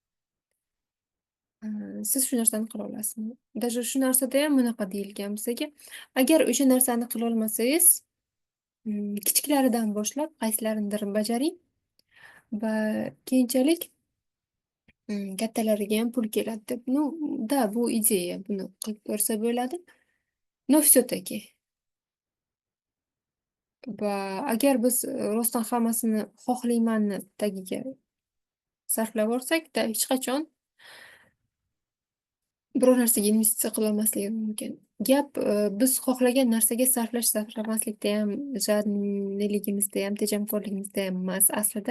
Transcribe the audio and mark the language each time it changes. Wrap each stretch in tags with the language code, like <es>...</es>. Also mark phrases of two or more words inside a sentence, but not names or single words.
<uz>Siz shu narsani qila olasizmi? Даже shu narsada ham bunaqa deyilgan bizga. Agar o'sha narsani qila olmasangiz, kichiklaridan boshlab qaysilaridir bajaring va keyinchalik kattalariga ham pul keladi deb.</uz> <ru>Ну, да,</ru> <uz>bu ideya, buni qilib ko'rsa bo'ladi.</uz> <ru>Но все-таки</ru> <uz>va agar biz rostdan hammasini xohlaymanni tagiga sarflab olsak, hech qachon biror narsaga investitsiya qila olmasligimiz mumkin. Gap biz xohlagan narsaga sarflamaslikda ham, jadniligimizda ham, tejamkorligimizda ham emas aslida.</uz>